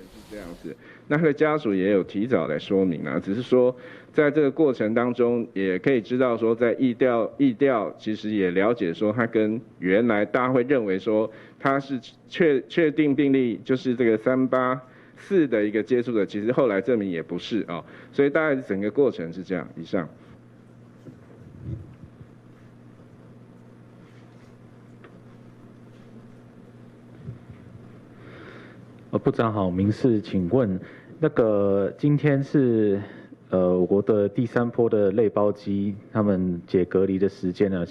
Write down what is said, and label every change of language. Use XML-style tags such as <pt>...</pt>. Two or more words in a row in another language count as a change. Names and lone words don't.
<zh>這樣子，那他的家屬也有提早來說明啊，只是說在這個過程當中，也可以知道說，在疫調其實也了解說，他跟原來大家會認為說，他是確定病例就是這個384的一個接觸者，其實後來證明也不是啊，所以大概整個過程是這樣。以上。部长好，民事，请问那个今天是我国的第3波的类包机，他们解隔离的时间呢？</zh>